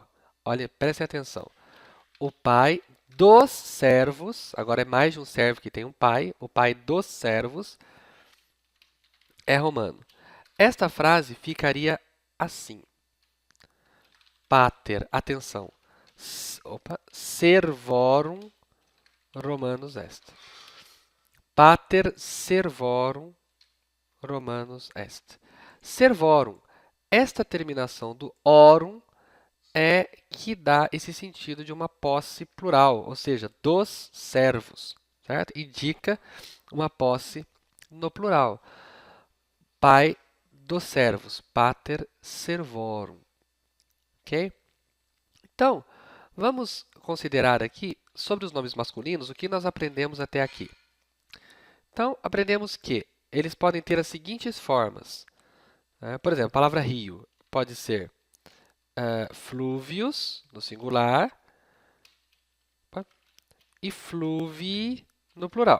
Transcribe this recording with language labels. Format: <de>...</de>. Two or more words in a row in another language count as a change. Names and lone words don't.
<pt>Olha, prestem atenção. O pai dos servos, agora é mais de um servo que tem um pai, o pai dos servos é romano. Esta frase ficaria assim. Pater, atenção.</pt> <la>Servorum Romanus est. Pater servorum Romanus est. Servorum.</la> <pt>Esta terminação do orum é que dá esse sentido de uma posse plural, ou seja, dos servos, certo? Indica uma posse no plural. Pai dos servos,</pt> <la>pater servorum.</la> <pt>Ok? Então, Vamos considerar aqui, sobre os nomes masculinos, o que nós aprendemos até aqui. Então, aprendemos que eles podem ter as seguintes formas. Por exemplo, a palavra rio pode ser flúvios, no singular, e fluvii, no plural.</pt>